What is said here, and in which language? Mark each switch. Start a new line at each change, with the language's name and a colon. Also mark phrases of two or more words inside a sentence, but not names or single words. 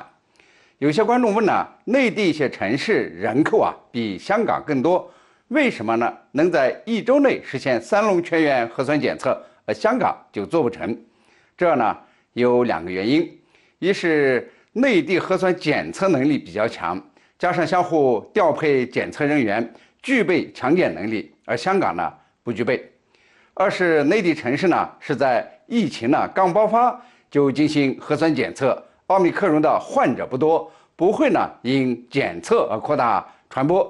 Chinese: 有些觀眾問呢，內地一些城市人口比香港更多，為什麼呢？能在1周內實現3輪全員核酸檢測，而香港就做不成？這呢有2個原因，一是內地核酸檢測能力比較強， 加上相互调配检测人员，具备强检能力，而香港呢不具备。二是内地城市呢是在疫情呢刚爆发就进行核酸检测，奥密克戎的患者不多，不会呢因检测而扩大传播。